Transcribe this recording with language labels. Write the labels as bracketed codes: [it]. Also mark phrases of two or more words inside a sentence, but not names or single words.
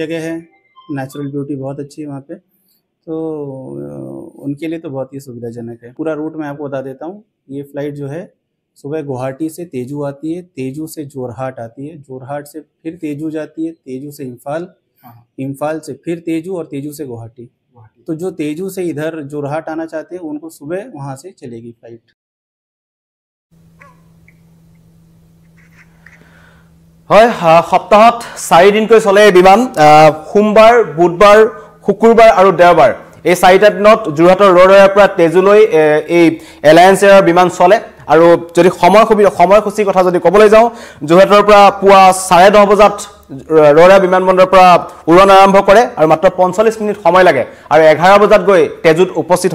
[hi] जगह है [en] natural beauty [hi] बहुत अच्छी है वहाँ पे तो उनके लिए तो बहुत ही सुविधाजनक है पूरा रूट मैं आपको बता देता हूँ ये फ़्लाइट जो है सुबह गुवाहाटी से तेजू आती है तेजू से जोरहाट आती है जोरहाट से फिर तेजू जाती है तेजू से इम्फाल से फिर तेजू और तेजू से गुवाहाटी तो जो तेजू से इधर जोरहाट आना चाहते हैं उनको सुबह वहाँ से चलेगी फ्लाइट [as] হয় সপ্তাহত 4 দিনকৈ চলে বিমান সোমবাৰ বুধবাৰ শুকুৰবাৰ আৰু দেওবাৰ এই 4টা দিনত জুৰহাটৰ ৰৌৰাৰ পৰা তেজুলৈ এই এলায়েন্স এয়াৰ বিমান চলে আৰু যদি সময়সূচীৰ কথা যদি ক'বলৈ যাওঁ জুৰহাটৰ পৰা পুৱা 10:30 বজাত ৰৌৰা বিমানবন্দৰৰ পৰা উৰণ আৰম্ভ কৰে আৰু মাত্ৰ 45 মিনিট সময় লাগে আৰু 11 বজাত গৈ তেজুত উপস্থিত